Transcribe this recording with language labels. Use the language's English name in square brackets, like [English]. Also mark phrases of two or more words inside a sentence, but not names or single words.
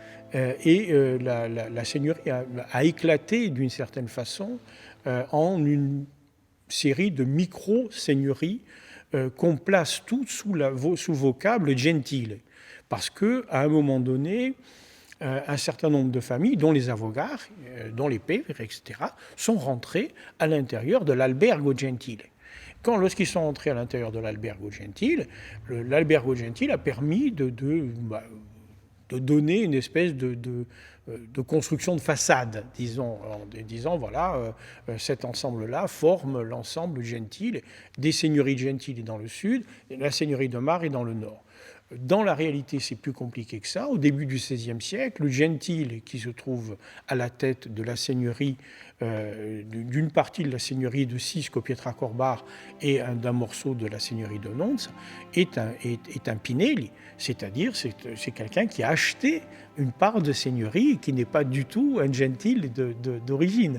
[French] La seigneurie a éclaté d'une certaine façon en une série de micro-seigneuries qu'on place tout sous vocable gentile. Parce qu'à un moment donné, un certain nombre de familles, dont les avogats, dont les pères, etc., sont rentrés à l'intérieur de l'albergo gentile. Lorsqu'ils sont entrés à l'intérieur de l'albergo gentile, l'albergo gentile a permis de donner une espèce de construction de façade, disons, en disant, voilà, cet ensemble-là forme l'ensemble gentile des seigneuries gentiles dans le sud, et la seigneurie de Mar est dans le nord. Dans la réalité, c'est plus compliqué que ça. Au début du XVIe siècle, le gentile qui se trouve à la tête de la seigneurie, d'une partie de la seigneurie de Cisco Pietracorbar et d'un morceau de la seigneurie de Nons, est un Pinelli, c'est-à-dire c'est quelqu'un qui a acheté une part de seigneurie et qui n'est pas du tout un gentile d'origine.